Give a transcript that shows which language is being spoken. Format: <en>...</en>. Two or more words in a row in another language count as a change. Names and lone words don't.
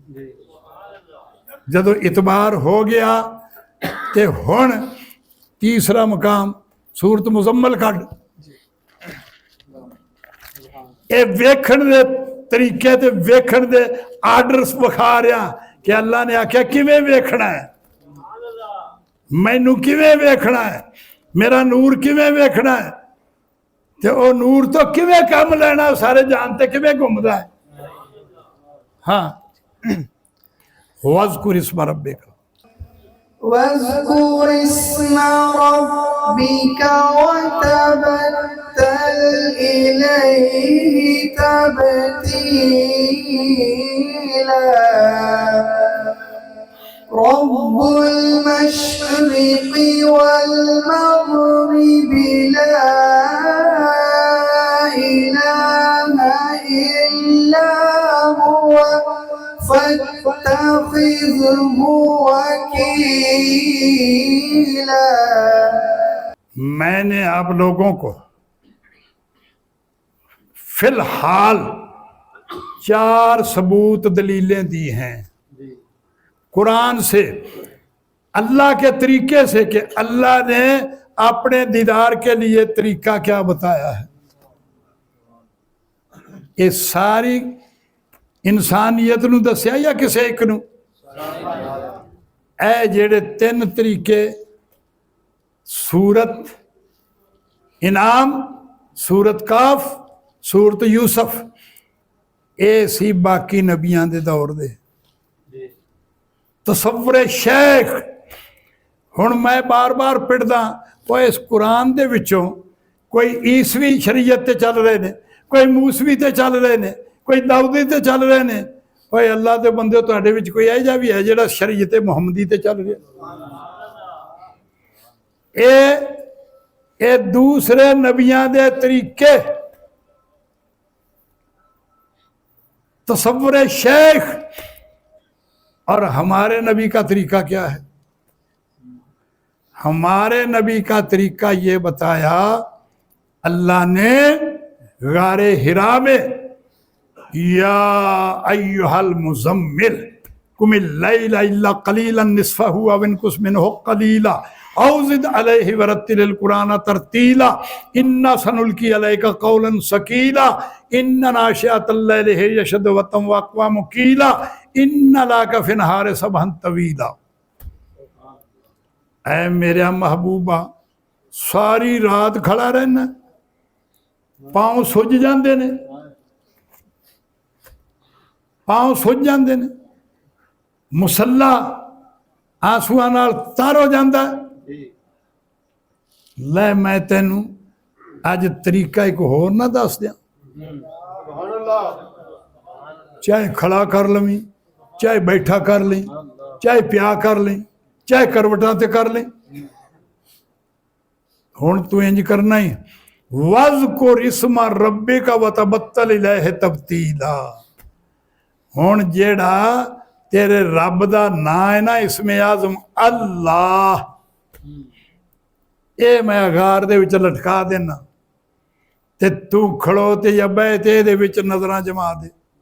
<pa>جدوں اعتبار ہو گیا تے ہن تیسرا مقام سورت مزمل کڈھ، یہ ویکھن دے طریقے تے ویکھن دے آرڈرز وکھا رہا کہ اللہ نے آکھیا کیویں ویکھنا ہے، مینوں کیویں ویکھنا ہے، میرا نور کیویں ویکھنا ہے، تے او نور تو کیویں کم لینا سارے جانتے کیویں گھومدا ہے.</pa> <ar>ها واذكر اسم ربك واذكر اسم ربك وتبتل إليه تبتيلا رب المشرق والمغرب لا فاتخذه وكيلا.</ar> <ur>میں نے آپ لوگوں کو فی الحال 4 ثبوت دلیلیں دی ہیں قرآن سے، اللہ کے طریقے سے، کہ اللہ نے اپنے دیدار کے لیے طریقہ کیا بتایا ہے.</ur> <pa>یہ ساری انسانیت نوں دسیا یا کسی اک نوں? اے جیہڑے 3 طریقے، سورت انعام، سورت کہف، سورت یوسف، یہ سی باقی نبیاں دے دور دے. تصور شیخ، ہن میں بار بار پٹدا، کوئی اس قرآن دے وچوں کوئی عیسوی شریعت تے چل رہے نے، کوئی موسوی تے چل رہے نے، کوئی داؤدی تے چل رہے نے. کوئی اللہ دے بندے تہاڈے وچ کوئی اے جا بھی ہے جیہڑا شریعت محمدی تے چل رہا? یہ دوسرے نبیاں دے طریقے.</pa> <ur>تصور شیخ اور ہمارے نبی کا طریقہ کیا ہے? ہمارے نبی کا طریقہ یہ بتایا، اللہ نے غار حرا میں,</ur> <ar>يا أيها المزمل قم الليل إلا قليلا نصفه أو انقص منه قليلا أو زد عليه ورتل القرآن ترتيلا إنا سنلقي عليك قولا ثقيلا إن ناشئة الليل هي أشد وأقوم قيلا إن لك في النهار سبحا طويلا.</ar> <pa>اے میرا محبوبا، ساری رات کھڑا رہنا، پاؤں سج جاتے نے، پاؤں سج جاتے نے، مصلیٰ آنسوآں نال تر ہو جاتا. لے میں تینوں اج طریقہ اک ہور نہ دس دیاں، چاہے کھڑا کر لویں, چاہے بیٹھا کر لیں، چاہے پیا کر لیں، چاہے کروٹاں تے کر لیں. ہن تو انج کرنا ہی,</pa> <ar>واذكر اسم ربك وتبتل إليه تبتيلا.</ar> <pa>ہن جیہڑا تیرے رب دا ناں ہے نا، اسم اعظم اللہ، یہ میں اگار دے وچ لٹکا دینا، تے تو کھڑو تے یا بہہ تے ایہدے وچ نظراں جما دے.</pa>